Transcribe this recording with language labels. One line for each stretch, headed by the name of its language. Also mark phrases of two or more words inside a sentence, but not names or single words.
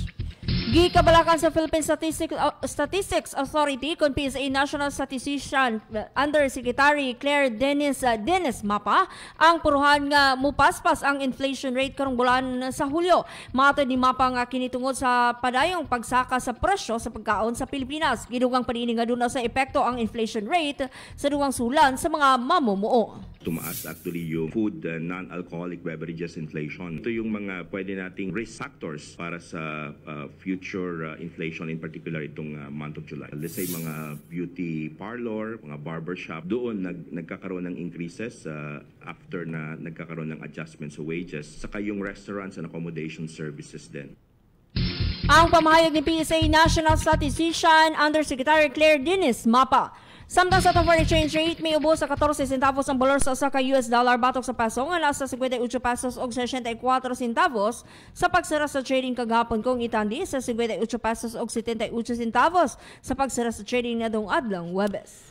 Cebuano: Gikabalakan sa Philippine Statistics Authority kung PSA National Statistician Undersecretary Claire Dennis Mapa ang puruhan nga mupaspas ang
English: inflation rate
Cebuano: karong bulan sa Hulyo. Matod ni Mapa nga kinitungod sa padayong pagsaka sa presyo sa pagkaon sa Pilipinas. Gidugang panini nga duna sa epekto ang
English: inflation rate
Cebuano: sa duwang sulan sa mga mamumuo.
Filipino: Tumaas actually yung
English: food non-alcoholic beverages inflation.
Filipino: Ito yung mga pwede nating
English: risk factors
Filipino: para sa
English: future inflation, in particular
Filipino: itong
English: month of July.
Filipino: Let's say mga
English: beauty parlor,
Filipino: mga barbershop, doon nagkakaroon ng increases after na nagkakaroon ng adjustments sa wages. Saka yung
English: restaurants and accommodation services
Filipino: din.
Cebuano: Ang pamahayag ni PSA National Statistician Undersecretary Claire Dennis Mapa. Samtang sa
English: foreign exchange rate,
Cebuano: may ubo sa 14 centavos ang bolor sa usa ka US dollar batok sa peso nga nasa 58 pesos og 64 centavos sa pagsara sa trading kagahapon kung itandi sa 58 pesos og 78 centavos sa pagsara sa trading nadong adlang Huwebes.